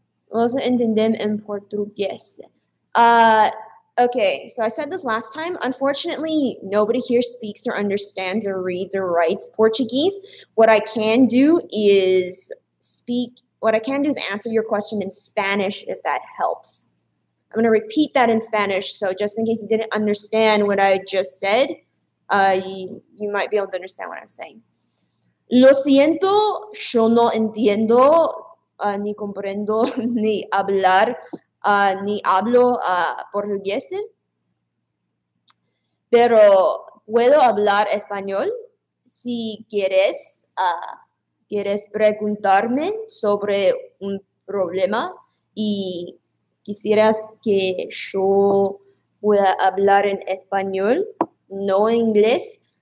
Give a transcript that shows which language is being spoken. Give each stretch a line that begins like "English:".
Spanish: Vamos a entender en portugués.
English: Okay, so I said this last time. Unfortunately, nobody here speaks or understands or reads or writes Portuguese. What I can do is answer your question in Spanish if that helps. I'm going to repeat that in Spanish, so just in case you didn't understand what I just said, you might be able to understand what I'm saying.
Spanish: Lo siento, yo no entiendo ni comprendo ni hablar ni hablo portugués, pero puedo hablar español si quieres preguntarme sobre un problema y quisieras que yo pueda hablar en español, no en inglés.